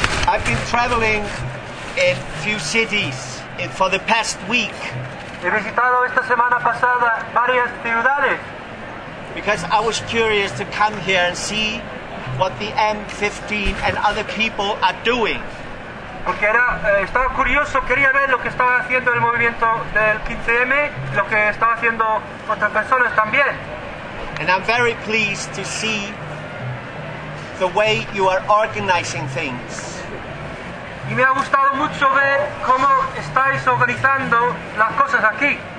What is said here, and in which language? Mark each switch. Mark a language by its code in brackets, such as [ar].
[en] I've been traveling in few cities for the past week. [es] He visitado esta semana pasada varias ciudades. [en] Because I was curious to come here and see what the M15 and other people are doing. [es] Porque era estaba curioso, quería ver lo que estaba haciendo el movimiento del 15M, lo que estaba haciendo otras personas también. [en] And I'm very pleased to see the way you are organizing things. [es] Y me ha gustado mucho ver cómo estáis organizando las cosas aquí.